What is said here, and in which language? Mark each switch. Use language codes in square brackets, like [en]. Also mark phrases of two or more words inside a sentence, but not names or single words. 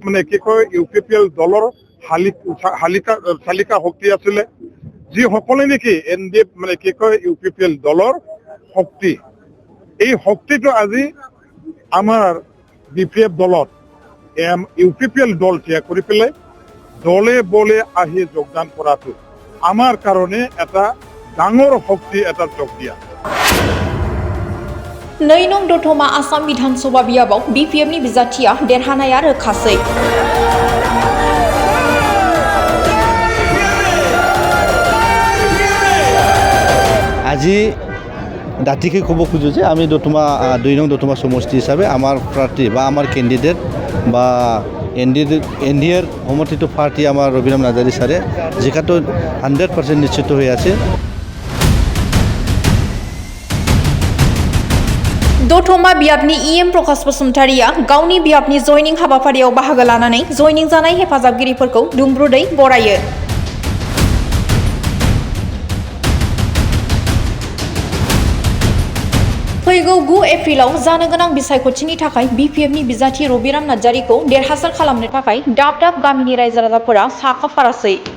[as] মানে কি কয় ইউপিপিএল দলৰ চালিকা শক্তি আছিলে, যিসকলে নেকি এনডিএফ মানে কি কয় ইউপিপিএল দলৰ শক্তি, এই শক্তিটো আজি আমাৰ বিপিএফ দলত ইউপিপিএল দল ত্যাগ কৰি পেলাই দলে বলে আহি যোগদান কৰাটো আমাৰ কাৰণে এটা ডাঙৰ শক্তি, এটা যোগ দিয়া। [brx] 2 नं दतमा आसाम विधानसभा बियाबाव बिपिएफनि बिजाथिया देरहानाया रोखासै। [bn] আজি দাঁতিকে ক'ব খোজো যে আমি দতমা 2 নং দতমা সমষ্টি হিসাবে আমার প্রার্থী বা আমার ক্যান্ডিডেট বা এনডিএর সমর্থিত পার্টি আমার রবিরাম নার্জারি স্যারে যেখানে 100% নিশ্চিত হয়ে আছে। [brx] दतमा बियाबनि इएम प्रकाश बसुमतारिया गावनि बियाबनि जयनिं हाबाफारियाव बाहागो लानानै जयनिं जानाय हेफाजाबगिरिफोरखौ दुंब्रुदै बरायो। फैगौ 9 एप्रिलाव जानो गोनां बिसायख'थिनि थाखाय बिपिएफनि बिजाथि रबिराम नार्जारिखौ देरहासार खालामनो थाखाय दाब दाब गामिनि रायजो राजाफोरा साखाफारासै।